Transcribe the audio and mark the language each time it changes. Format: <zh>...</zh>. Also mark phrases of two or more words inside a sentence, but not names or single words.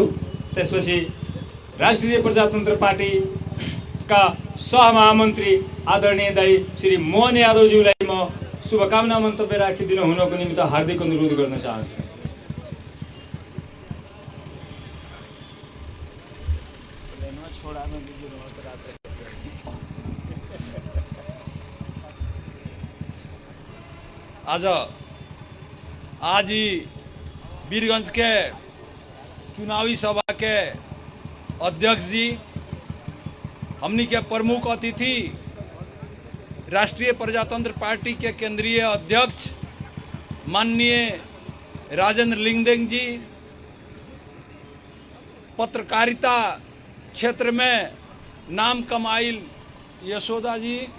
<ne>त्यसपछि राष्ट्रिय प्रजातन्त्र पार्टीका सहमहामन्त्री आदरणीय दाई श्री मोहन यादवज्यूलाई म शुभकामना मन्तव्य राखिदिनु हुनको निमित्त हार्दिक अनुरोध गर्न चाहन्छु।</ne> <bho>आज ही वीरगंज के चुनावी सभा के अध्यक्ष जी, हमनी के प्रमुख अतिथि राष्ट्रीय प्रजातंत्र पार्टी के केंद्रीय अध्यक्ष माननीय राजेंद्र लिंगदेन जी, पत्रकारिता क्षेत्र में नाम कमाइल यशोदा जी,</bho>